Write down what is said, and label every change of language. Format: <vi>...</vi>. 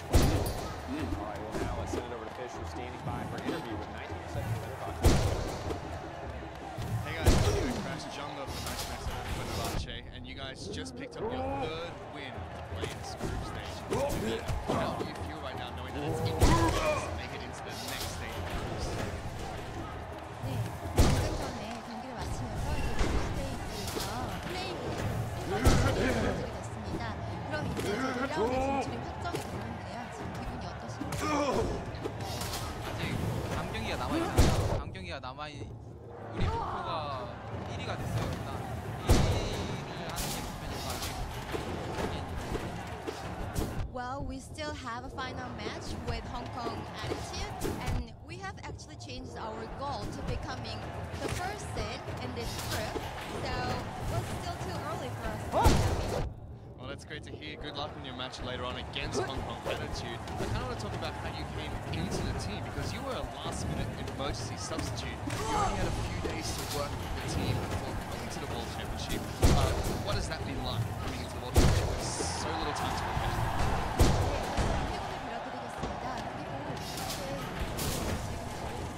<en>all right, well now let's send it over to Fish, who's standing by for an interview with 1907 Fenerbahce. Hey guys, I'm doing Crash Jungle for 1907 Fenerbahce, and you guys just picked up your third win playing this group stage. How do you feel right now knowing that it's in your hands to make it into the next stage of groups?</en> <ko>네, 방금 전에 경기를 마치면서 이제 그룹 스테이지에서 플레이오프 진출이 됐습니다. 그럼 이제 2라운드 진출이 확정이 됐는데요. 지금 기분이 어떠신가요? 아직 남경기가 남아있잖아요. 남경기가 우리 목표가 1위가 됐어요. 일단 1위를 하는 게 목표니까 아직</ko> <en>Well, we still have a final match with Hong Kong Attitude, and we have actually changed our goal to becoming the first seed in this group. So, it's still too early for us to be happy. Well, that's great to hear. Good luck in your match later on against Hong Kong Attitude. I kind of want to talk about how you came into the team, because you were a last-minute emergency substitute. You only had a few days to work with the team before coming to the World Championship. What has that been like, coming into the World Championship with so little time to prepare?</en> <ko>네, 질문을 드려드리겠습니다. 그리고 지금 저희</ko>